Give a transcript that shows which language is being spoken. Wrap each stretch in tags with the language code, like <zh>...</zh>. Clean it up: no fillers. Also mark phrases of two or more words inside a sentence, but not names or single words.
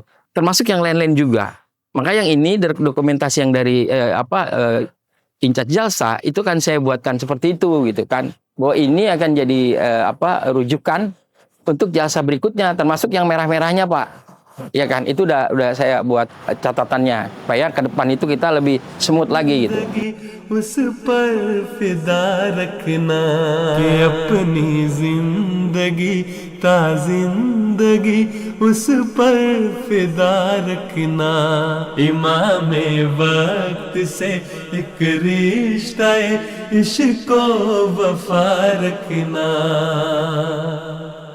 <id>Termasuk yang lain-lain juga. Maka yang ini dokumentasi yang dari In-charge Jalsa itu kan saya buatkan seperti itu gitu kan. Bahwa ini akan jadi rujukan untuk jasa berikutnya, termasuk yang merah-merahnya Pak. Ya kan, itu udah saya buat catatannya supaya ke depan itu kita lebih smooth lagi gitu.</id> <ur>اس پر فدا رکھنا کہ اپنی زندگی تا زندگی اس پر فدا رکھنا امام وقت سے ایک رشتہ عشق کو وفا رکھنا</ur>